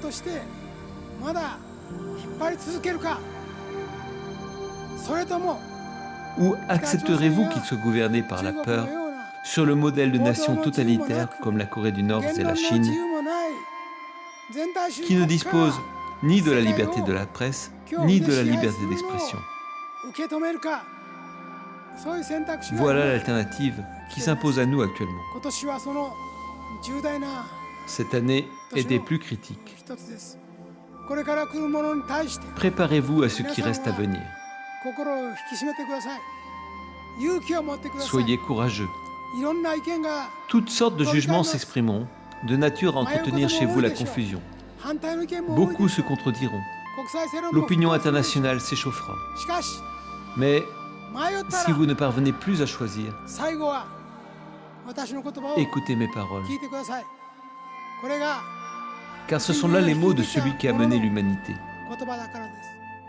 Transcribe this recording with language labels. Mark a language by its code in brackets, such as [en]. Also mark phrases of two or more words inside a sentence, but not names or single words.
[fr] Ou accepterez-vous qu'il soit gouverné par la peur sur le modèle de nations totalitaires comme la Corée du Nord et la Chine, qui ne disposent ni de la liberté de la presse, ni de la liberté d'expression? Voilà l'alternative qui s'impose à nous actuellement. Cette année est des plus critiques. [ja] これから来るものに対して [fr] Préparez-vous à ce qui reste à venir. [ja] 心を引き締めてください。勇気を持ってください。 [fr] Soyez courageux. [ja] いろんな意見が [fr] Toutes sortes de jugements s'exprimeront, de nature à entretenir chez vous la confusion. [ja] 反対の意見も多い [fr] Beaucoup [ja] でし [fr] se [ja] ょう。 [fr] contrediront. [ja] 国際世論も [fr] L'opinion internationale s'échauffera. [ja] しかし [fr] Mais [ja] 迷った [fr] si [ja] ら [fr] vous ne parvenez plus à choisir, [ja] 最後は私の言葉を [fr] écoutez mes paroles. [ja] 聞いてください。これが [fr] Car ce sont là les mots de celui qui a mené l'humanité. [ja] 言葉だからです。